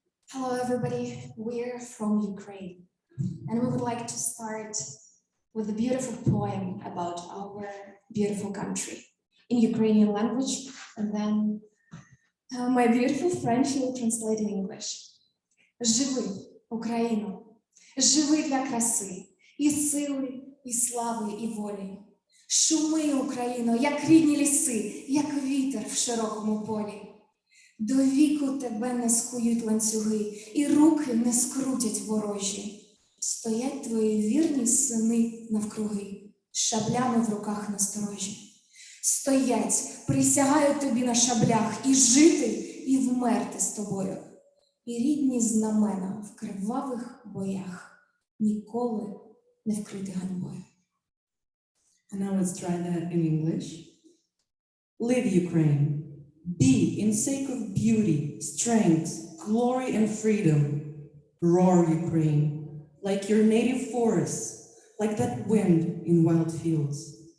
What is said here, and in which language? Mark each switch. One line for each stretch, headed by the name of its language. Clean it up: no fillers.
English: Hello, everybody. We're from Ukraine, and we would like to start with a beautiful poem about our beautiful country in Ukrainian language, and then my beautiful French will translate in English.
Ukrainian: Живи, Україно, живи для краси, і сили, і слави, і волі. Шуми, Україно, як рідні ліси, як вітер в широкому полі. До віку тебе не скують ланцюги, і руки не скрутять ворожі. Стоять твої вірні сини навкруги, з шаблями в руках насторожі. Стоять, присягають тобі на шаблях, і жити, і вмерти з тобою. І рідні знамена в кривавих боях ніколи не вкриті ганьбою.
English: And now let's try that in English. Live Ukraine. Be in sake of beauty, strength, glory, and freedom. Roar Ukraine, like your native forests, like that wind in wild fields.